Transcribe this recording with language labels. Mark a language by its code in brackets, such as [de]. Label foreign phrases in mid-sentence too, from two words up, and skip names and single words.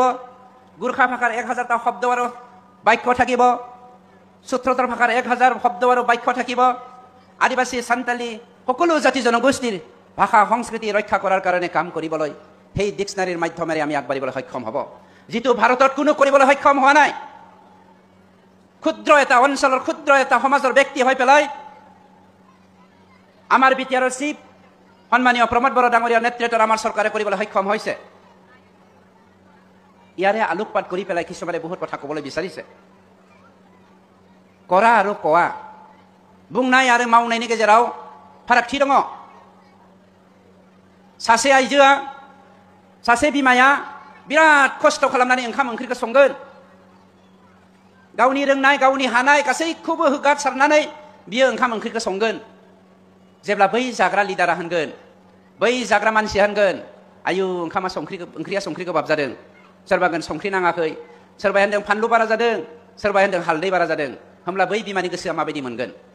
[as] গুৰ্খা ভাষাৰ 1000টা শব্দ আৰু বাক্য থাকিব সূত্ৰতৰ ভাষাৰ 1000 শব্দ আৰু বাক্য থাকিব আদিবাসী সান্তালী সকলো জাতি জনগোষ্ঠীৰ ভাষা সংস্কৃতি ৰক্ষা কৰাৰ কাৰণে কাম কৰিবলৈ সেই ডিক্সনাৰীৰ মাধ্যমেৰে আমি আগবাঢ়িবলৈ সক্ষম হ'ব যিটো ভাৰতত কোনো কৰিবলৈ সক্ষম হোৱা নাই ক্ষুদ্ৰ এটা অঞ্চলৰ ক্ষুদ্ৰ এটা সমাজৰ ব্যক্তি হৈ পেলাই আমাৰ বিটিআৰৰ চিফ সন্মানীয় প্ৰমোদ বড়ো ডাঙৰীয়াৰ নেতৃত্বত আমাৰ চৰকাৰে কৰিবলৈ সক্ষম হৈছে ইয়াৰে আলোকপাত কৰি পেলাই কিছুমানে বহুত কথা ক'বলৈ বিচাৰিছে কৰা আৰু কোৱা [brx] बुंनाय आरो मावनायनि गेजेराव फारागथि दङ सासे आइजोआ सासे बिमाया बिराद खस्थ' खालामनानै ओंखाम ओंख्रिखौ संगोन गावनि रोंनाय गावनि हानाय गासैखौबो होगारसारनानै बियो ओंखाम ओंख्रिखौ संगोन जेब्ला बै जाग्रा लिडारा होनगोन बै जाग्रा मानसिया होनगोन आयु ओंख्रिया संख्रि गोबाब जादों सोरबा होनगोन संख्रि नाङाखै सोरबा होनदों फानलु बारा जादों सोरबा होनदों हालदै बारा जादों होमब्ला बै बिमानि गोसोआ माबायदि मोनगोन